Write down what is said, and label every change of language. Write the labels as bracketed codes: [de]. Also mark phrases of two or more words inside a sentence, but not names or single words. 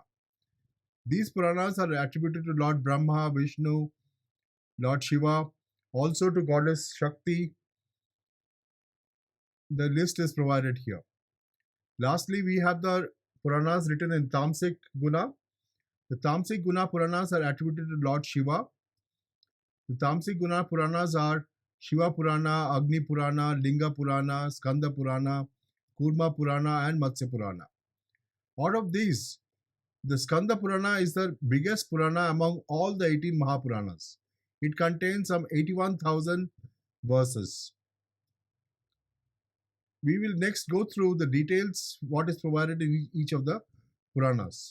[en] These Puranas are attributed to Lord Brahma, Vishnu, Lord Shiva, also to Goddess Shakti. The list is provided here. Lastly, we have the Puranas written in Tamasic Guna. The Tamasic Guna Puranas are attributed to Lord Shiva. The Tamasic Guna Puranas are Shiva Purana, Agni Purana, Linga Purana, Skanda Purana, Kurma Purana, and Matsya Purana. Out of these, the Skanda Purana is the biggest Purana among all the 18 Mahapuranas. It contains some 81,000 verses. We will next go through the details what is provided in each of the Puranas.